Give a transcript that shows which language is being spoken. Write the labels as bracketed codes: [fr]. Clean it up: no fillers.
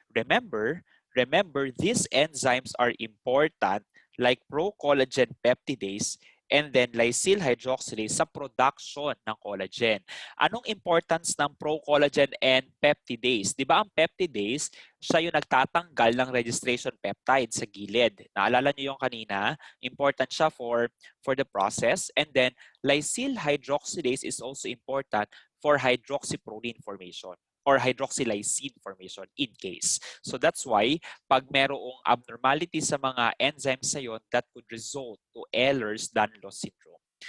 [en] Remember, these enzymes are important like pro-collagen peptidase and then lysyl hydroxylase [tl] sa production ng [en] collagen. [tl] Anong importance ng pro-collagen and peptidase? Di ba ang peptidase, siya yung nagtatanggal ng registration peptide sa gilid. Naalala niyo yung kanina? Important siya for the process. [en] And then lysyl hydroxylase is also important for hydroxyproline formation or hydroxylysine formation in case. So that's why pag merong abnormality sa mga enzymes na yun, that could result to Ehlers-Danlos syndrome.